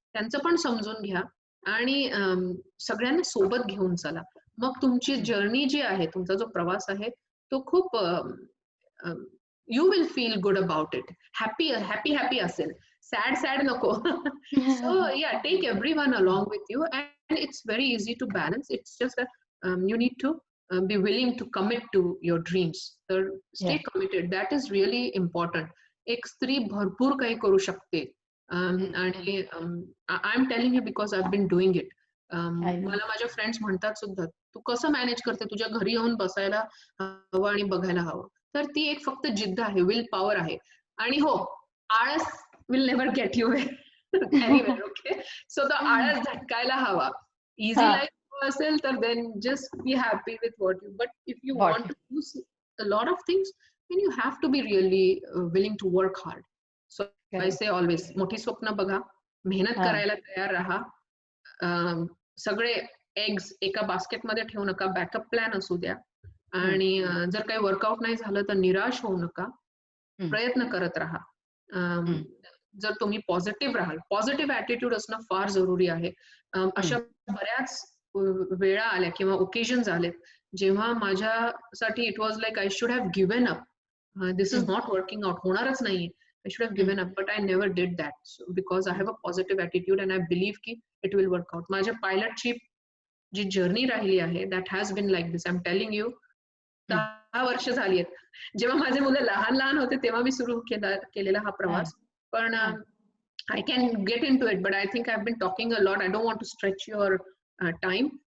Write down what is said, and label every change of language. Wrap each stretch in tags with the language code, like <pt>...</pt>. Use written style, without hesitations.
<mr>त्यांचं पण समजून घ्या आणि सगळ्यांना सोबत घेऊन चला. मग तुमची हं. जर्नी जी आहे, तुमचा जो प्रवास आहे, तो खूप</mr> <en>You will feel good about it.</en> <mr>Happy असेल. सॅड नको.</mr> <en>So yeah take everyone along with you and it's very easy to balance. It's just that you need to be willing to commit to your dreams. तर stay yes. committed. That is really important.</en> <mr>एक स्त्री भरपूर काही करू शकते. हं, हं.</mr> <en>आणि I am telling you because I have been doing it. I know.</en> <mr>मला माझ्या फ्रेंड्स म्हणतात सुद्धा, "तू कसं मॅनेज करते? तुझ्या घरी येऊन बसायला हवं आणि बघायला हवं." तर ती एक फक्त जिद्द आहे, विल पॉवर आहे. आणि हो, आळस</mr> <en>Will never get you anywhere.</en> <mr>Okay. So तो आळस झटकायला हवा. ईझी हां. लाईफ असेल तर</mr> <en>Then just be happy with what you, but if you what want to do a lot of things, then you have to be really willing to work hard. So I correct. say always,</en> <mr>मोठी स्वप्न बघा, मेहनत हां. करायला तयार राहा. सगळे eggs एका बास्केटमध्ये ठेवू नका, बॅकअप प्लॅन असू द्या हं, आणि जर काही वर्कआउट नाही झालं तर निराश होऊ नका. हं, प्रयत्न करत राहा. अं, हं, जर तुम्ही पॉझिटिव्ह राहाल, पॉझिटिव्ह ॲटिट्यूड असणं फार जरुरी आहे. हं, अशा बऱ्याच वेळा आल्या किंवा ओकेजन्स आलेत, जेव्हा माझ्यासाठी</mr> <en>It was like I should have given up. This is hmm, not working out,</en> <mr>होणारच नाहीये.</mr> <en>I should have hmm, given up, but I never did that. Because I hmm, have a positive attitude and I believe की it will work out.</en> <mr>माझ्या पायलटची जी journey राहिली आहे,</mr> <en>That has been like this. I am telling you, hmm.</en> <mr>10 वर्ष झाली आहेत. जेव्हा माझे मुलं लहान-लहान होते, तेव्हा मी सुरू केलेला हा हां, प्रवास. पण हां.</mr> <en>I can get into it, but I think I've been talking a lot. I don't want to stretch your time.</en>